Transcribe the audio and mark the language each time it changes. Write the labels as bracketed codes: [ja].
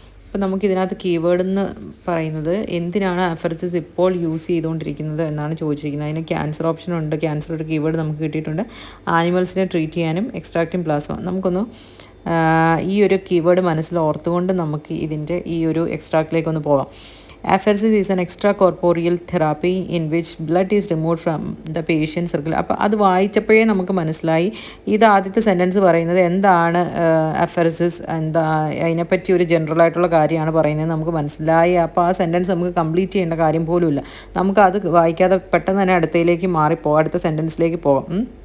[ml] അപ്പോൾ നമുക്കിതിനകത്ത് കീവേഡ് എന്ന് പറയുന്നത് എന്തിനാണ് അഫെർസസ് ഇപ്പോൾ യൂസ് ചെയ്തുകൊണ്ടിരിക്കുന്നത് എന്നാണ് ചോദിച്ചിരിക്കുന്നത്. അതിന് ക്യാൻസർ ഓപ്ഷൻ ഉണ്ട്, ക്യാൻസർ ഒരു കീവേഡ് നമുക്ക് കിട്ടിയിട്ടുണ്ട്. ആനിമൽസിനെ ട്രീറ്റ് ചെയ്യാനും എക്സ്ട്രാക്റ്റിംഗ് പ്ലാസ്മ. നമുക്കൊന്ന് ഈ ഒരു കീവേഡ് മനസ്സിൽ ഓർത്തുകൊണ്ട് നമുക്ക് ഇതിൻ്റെ ഈ ഒരു എക്സ്ട്രാക്റ്റിലേക്കൊന്ന് പോകാം. [en] Apheresis is an extracorporeal therapy in which blood is removed from the patient circle. [ml] അപ്പോൾ അത് വായിച്ചപ്പോഴേ നമുക്ക് മനസ്സിലായി ഇത് ആദ്യത്തെ സെൻറ്റൻസ് പറയുന്നത് എന്താണ് അഫെർസിസ്, എന്താ അതിനെപ്പറ്റി ഒരു ജനറൽ ആയിട്ടുള്ള കാര്യമാണ് പറയുന്നത് നമുക്ക് മനസ്സിലായി. അപ്പോൾ ആ സെൻറ്റൻസ് നമുക്ക് കംപ്ലീറ്റ് ചെയ്യേണ്ട കാര്യം പോലുമില്ല. നമുക്കത് വായിക്കാതെ പെട്ടെന്ന് തന്നെ അടുത്ത സെൻറ്റൻസിലേക്ക് പോകാം.